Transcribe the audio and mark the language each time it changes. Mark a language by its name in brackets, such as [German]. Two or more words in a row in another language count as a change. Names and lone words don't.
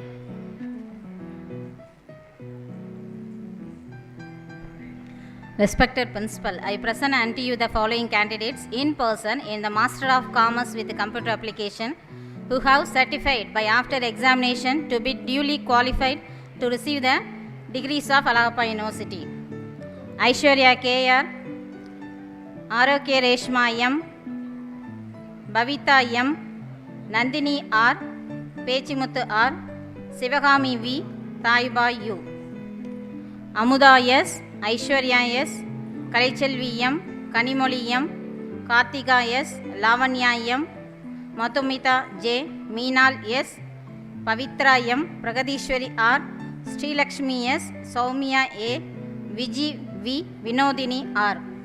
[English] Respected Principal, I present unto you the following candidates in person in the Master of Commerce with Computer Application who have certified by after examination to be duly qualified to receive the degrees of Alagappa University. Aishwarya K.R., Arokya Reshma M., Bhavita M., Nandini R., Pechimuthu R., Sivagami V., Taiba U. Amuda S., Aishwarya S., Kalichelvi M., Kanimoli M., Kartika S., Lavanya M., Mathumita J, Meenal S, Pavitra M, Pragadishwari R, Sri Lakshmi S, Soumya A, Viji V, Vinodini R.